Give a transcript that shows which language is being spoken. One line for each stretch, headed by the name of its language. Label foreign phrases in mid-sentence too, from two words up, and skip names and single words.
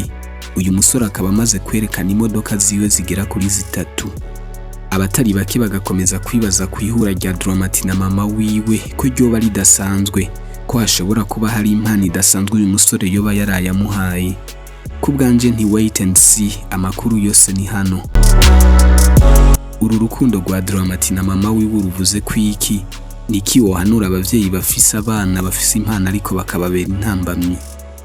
Rundi: Uyu musore akaba amaze kwerekana imodoka ziwe zigera kuri 3. Abatari bake bagakomeza kwibaza ku ihura rya Dramati na Mama Wiwe ko ryoba ridasanzwe, ko hashobora kuba hari impano idasanzwe uyu musore yoba yarayamuhaye. Ku bwanje nti
English: wait and see,
Rundi: amakuru yose ni hano. Uru rukundo rwa Dramati na Mama Wiwe uruvuze kwiki? Niki wohanura abavyeyi bafise abana bafise impano ariko bakababera intambamyi?